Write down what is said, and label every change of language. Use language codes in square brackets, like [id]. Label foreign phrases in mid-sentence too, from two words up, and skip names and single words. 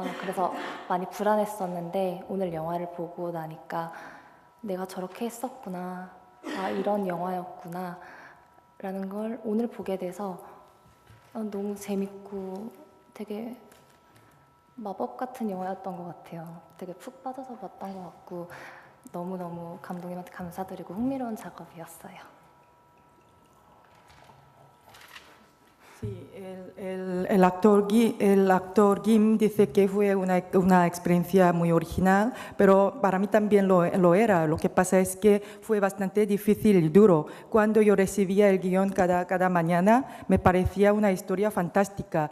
[ko] 그래서 많이 불안했었는데 오늘 영화를 보고 나니까 내가 저렇게 했었구나, 이런 영화였구나 라는 걸 오늘 보게 돼서 너무 재밌고 되게 마법 같은 영화였던 것 같아요. 되게 푹 빠져서 봤던 것 같고 너무너무 감독님한테 감사드리고 흥미로운 작업이었어요. [es] Sí, el actor Kim dice que fue una experiencia muy original, pero para mí también lo era. Lo que pasa es que fue bastante difícil y duro. Cuando yo recibía el guión cada mañana, me parecía una historia fantástica.